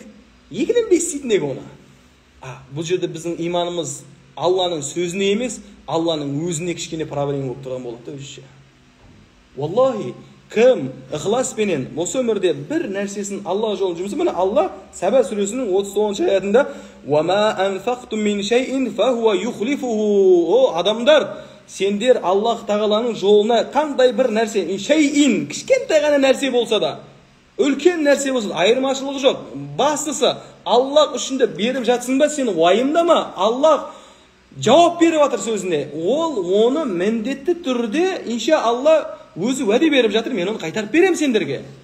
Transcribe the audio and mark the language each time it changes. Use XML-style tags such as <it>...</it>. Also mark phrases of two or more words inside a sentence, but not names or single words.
<kk>Екіленбей істейтін ек оны. Бұл жерде біздің иманымыз Алланың сөзіне емес, Алланың өзіне кішкене проблема болып тұрған болады өзінше. Валлахи, кім ықыласпенен осы өмірде бір нәрсесін Алла жолын жұмысы, міне Алла Саба сүресінің 39 аятында</kk> <ar>وَمَا أَنْفَقْتُمْ مِنْ شَيْءٍ فَهُوَ يُخْلِفُهُ.</ar> <kk>О адамдар, сендер Аллах Тағаланың жолына қандай бір нәрсе, шейін, кішкентай ғана нәрсе болса да, үлкен нәрсе болса, айырмашылығы жоқ. Бастысы Аллах үшін де беріп жатсың ба, сен уайымдама. Аллах жауап беріп жатыр сөзіне. Ол оны міндетті түрде иншалла өзі уәде беріп жатыр, мен оны қайтарып берем сендерге.</kk>